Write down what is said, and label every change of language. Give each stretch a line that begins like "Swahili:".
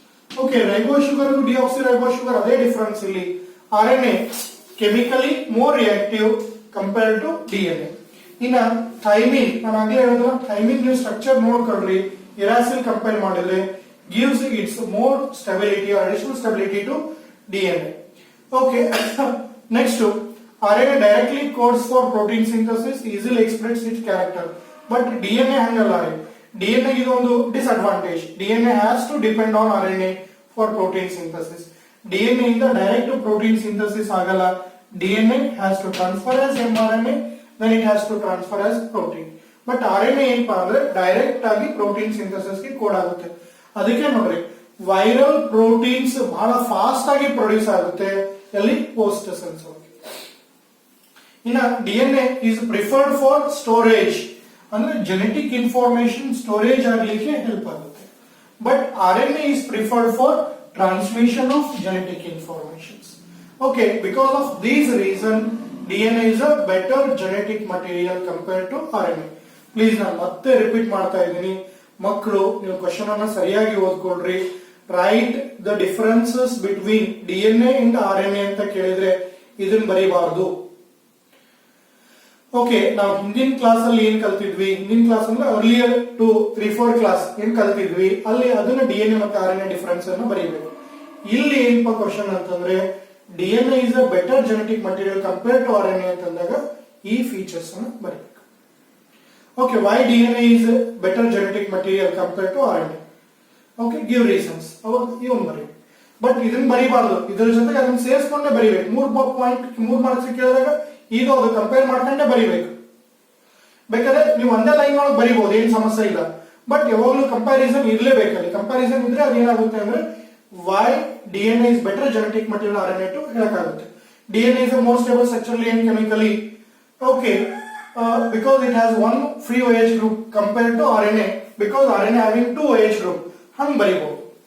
English: Okay, ribose sugar deoxy ribose sugar ಅದೇ difference ಇಲ್ಲಿ. RNA chemically more reactive compare to DNA.
Kannada: ಇನ್ನ thymine, ನಾನು ಆಗ್ಲೇ ಹೇಳಿದ್ರೆ ಥೈಮಿನ್ ನೀವು ಸ್ಟ್ರಕ್ಚರ್ ನೋಡ್ಕೊಳ್ರಿ, ಯುರಾಸಿಲ್ ಕಂಪೇರ್ ಮಾಡಿದ್ರೆ
English: gives its more stability or additional stability to DNA. Okay, next RNA directly codes for protein synthesis, easily expresses its character. But DNA
Kannada: hangalla,
English: DNA is
Kannada: ಒಂದು
English: disadvantage. DNA has to depend on RNA for protein synthesis. DNA
Kannada: ಇಂದ
English: direct protein synthesis
Kannada: ಆಗಲ್ಲ.
English: DNA has to transfer as mRNA, then it has to transfer as protein.
Kannada: But RNA ಏನಪ್ಪಾ ಅಂದ್ರೆ direct ಆಗಿ protein synthesis ಗೆ code ಆಗುತ್ತೆ. ಅದಕ್ಕೆ ನೋಡ್ರಿ viral proteins ಬಹಳ ಫಾಸ್ಟ್ ಆಗಿ ಪ್ರೊಡ್ಯೂಸ್ ಆಗುತ್ತೆ ಎಲ್ಲಿ, ಪೋಸ್ಟ್ ಸೆಲ್ಸ್ ಒಳಗೆ.
English: ಇನ್ನ DNA is preferred for storage,
Kannada: ಅಂದ್ರೆ ಜೆನೆಟಿಕ್ ಇನ್ಫಾರ್ಮೇಶನ್ ಸ್ಟೋರೇಜ್ ಆಗಲಿಕ್ಕೆ ಹೆಲ್ಪ್ ಆಗುತ್ತೆ.
English: But RNA is preferred for transmission of genetic informations. Okay, because of these reason DNA is a better genetic material compared to RNA.
Kannada: Please ನಾನು ಮತ್ತೆ repeat ಮಾಡ್ತಾ ಇದ್ದೀನಿ, ಮಕ್ಕಳು ನೀವು question ಅನ್ನ ಸರಿಯಾಗಿ ಓದ್ಕೊಳ್ರಿ.
English: write the differences between DNA and RNA
Kannada: ಅಂತ ಕೇಳಿದ್ರೆ ಇದನ್ನ ಬರೀಬಾರದು. ಓಕೆ, ನಾವು ಹಿಂದಿನ ಕ್ಲಾಸ್ ಅಲ್ಲಿ ಏನ್ ಕಲ್ತಿದ್ವಿ, ಹಿಂದಿನ ಕ್ಲಾಸ್ ಅಂದ್ರೆ ಅರ್ಲಿಯರ್ ಟು 3-4 ಕ್ಲಾಸ್ ಏನ್ ಕಲ್ತಿದ್ವಿ ಅಲ್ಲಿ ಅದನ್ನ DNA ಮತ್ತೆ RNA ಡಿಫರೆನ್ಸ್ ಅನ್ನು ಬರೀಬೇಕು. ಇಲ್ಲಿ ಏನಪ್ಪ ಕ್ವಶನ್ ಅಂತಂದ್ರೆ
English: DNA is a better genetic material compared to RNA
Kannada: ಅಂತಂದಾಗ ಈ ಫೀಚರ್ಸ್ ಅನ್ನು ಬರೀಬೇಕು.
English: Okay, why DNA is a better genetic material compared to RNA? Okay, give reasons.
Kannada: ಇವನ್ ಬರೀ, ಬಟ್ ಇದನ್ನ ಬರೀಬಾರ್ದು, ಇದ್ರ ಜೊತೆಗೆ ಅದನ್ನ ಸೇರಿಸ್ಕೊಂಡೇ ಬರೀಬೇಕು. 3 ಮಾರ್ಕ್ಸ್ ಕೇಳಿದಾಗ ಇದು ಅದು ಕಂಪೇರ್ ಮಾಡ್ಕೊಂಡೇ ಬರೀಬೇಕು. ಬೇಕಾದ್ರೆ ನೀವು ಒಂದೇ ಲೈನ್ ಒಳಗೆ ಬರೀಬಹುದು, ಏನ್ ಸಮಸ್ಯೆ ಇಲ್ಲ. ಬಟ್ ಯಾವಾಗಲೂ ಕಂಪ್ಯಾರಿಸನ್ ಇರ್ಲೇಬೇಕಲ್ಲಿ. ಕಂಪ್ಯಾರಿಸನ್ ಇದ್ರೆ ಅದೇನಾಗುತ್ತೆ ಅಂದ್ರೆ
English: why DNA is better genetic material RNA to
Kannada: ಹೇಳಕ್ಕಾಗುತ್ತೆ.
English: DNA is a more stable structurally and chemically. Okay, because it has one free OH group compared to RNA, because RNA having 2 OH group.
Kannada: Hang ಬರೀಬಹುದು.